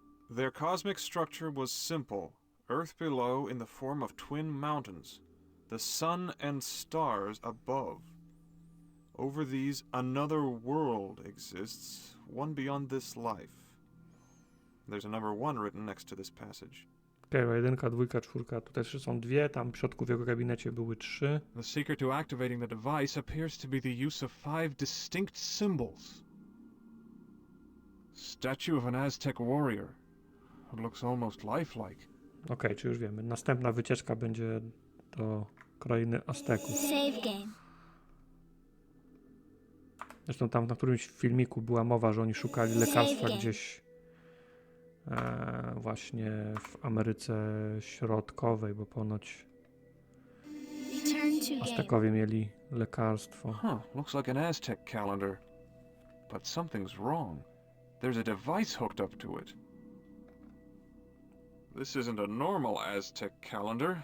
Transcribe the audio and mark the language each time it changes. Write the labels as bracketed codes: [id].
[en] Their cosmic structure was simple. Earth below in the form of twin mountains. The sun and stars above. Over these, another world exists, one beyond this life. There's a number 1 written next to this passage. [pl] Okej, 1, 2, 4, tutaj są 2, tam w środku w jego gabinecie były 3. [en] The secret to activating the device appears to be the use of 5 distinct symbols. Statue of an Aztec warrior. It looks almost lifelike. [pl] Okej, czy już wiemy. Następna wycieczka będzie do krainy Azteków. [en] Save game. [pl] Zresztą tam na którymś filmiku była mowa, że oni szukali lekarstwa gdzieś właśnie w Ameryce Środkowej, bo ponoć Aztekowie mieli lekarstwo. [en] Looks like an Aztec calendar. But something's wrong. There's a device hooked up to it. This isn't a normal Aztec calendar.